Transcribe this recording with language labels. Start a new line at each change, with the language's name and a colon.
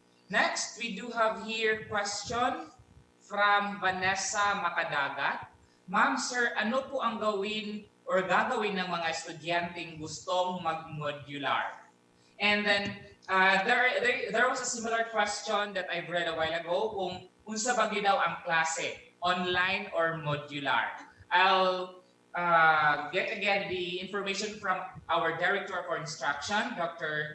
English: Next, we do have here question from Vanessa Makadagat.
Filipino: Ma'am, sir, ano po ang gagawin ng mga estudyanteng gustong mag-modular?
English: And then, there was a similar question that I've read a while ago
Cebuano: kung unsa ba daw ang klase,
English: online or modular. I'll get again the information from our Director for Instruction, Dr.